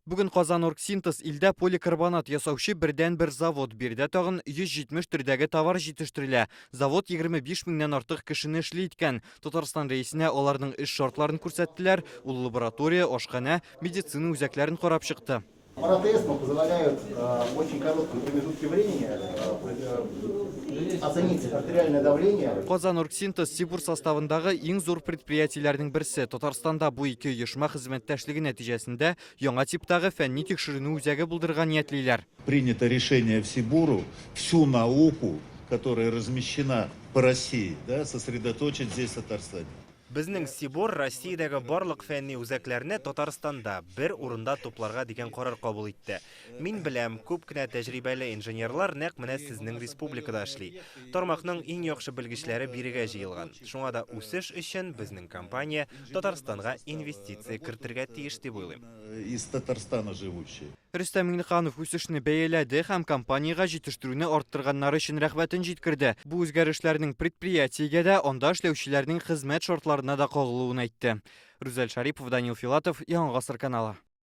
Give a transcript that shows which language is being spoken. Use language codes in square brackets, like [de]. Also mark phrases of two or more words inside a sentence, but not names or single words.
[tt] Бүген Казаноргсинтез илдә поликарбонат ясаучы бердән-бер завод. Бирдә тагын 170 төрдәге товар җитештерелә. Завод 25 меңнән артык кешене эшли иткән. Татарстан рәисенә аларның эш шартларын күрсәттеләр. Ул лаборатория, ашхана, медицина үзәкләрен карап чыкты. [ru] Паратесты позволяют в очень короткие промежутки времени оценить артериальное давление. [tt] Казаноргсинтез Сибур составындагы иң зур предприятиеләрнең берсе. Татарстанда бу ике оешма хезмәттәшлеге нәтиҗәсендә яңа типтагы фәнни тикшеренү үзәге булдырган ниятлиләр. [ru] Принято решение в Сибуру всю науку, которая размещена по России, сосредоточить здесь, в Татарстане. [tt] Безнең Сибур Россиядәге барлык фәнни үзәкләрне Татарстанда бер урында тупларга дигән карар кабул итте. Мин беләм, күп кенә тәҗрибәле инженерлар нәкъ менә сезнең республикада эшли. Тармакның иң яхшы белгечләре бирегә җыелган. Шуңа да үсеш өчен безнең компания Татарстанга инвестиция кертергә тиеш дип уйлыйм. [ru] Из Татарстана живущие. [tt] Рөстем Миңнеханов үсешне бәяләде һәм компанияга җитештерүне арттырганнары өчен рәхмәтен җиткерде. Бу үзгәрешләрнең предприятиегә дә, анда эшләүчеләрнең хезмәт шартларына да кагылуын әйтте. Рүзәл Шарипов, Данил Филатов, Яңа Гасыр каналы.